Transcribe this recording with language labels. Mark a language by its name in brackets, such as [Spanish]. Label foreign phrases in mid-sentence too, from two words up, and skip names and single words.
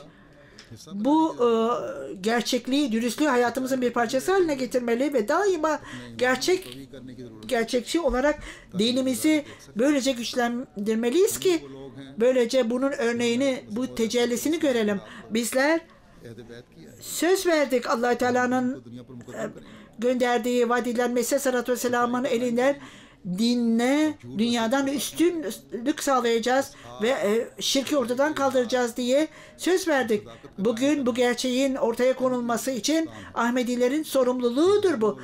[Turkish] Bu gerçekliği, dürüstlüğü hayatımızın bir parçası haline getirmeli ve daima gerçekçi olarak dinimizi böylece güçlendirmeliyiz ki böylece bunun örneğini, bu tecellisini görelim. Bizler [Urdu] عہد بیعت کیا ہے [Turkish] söz verdik Allah Teala'nın [Urdu] دنیا پر مقدم کریں گے [Turkish] gönderdiği vaat edilen Mesih [Arabic] عليه الصلاة والسلام [Turkish] elinden dinle dünyadan üstünlük sağlayacağız ve şirki ortadan kaldıracağız diye söz verdik. Bugün bu gerçeğin ortaya konulması için Ahmedilerin sorumluluğudur bu.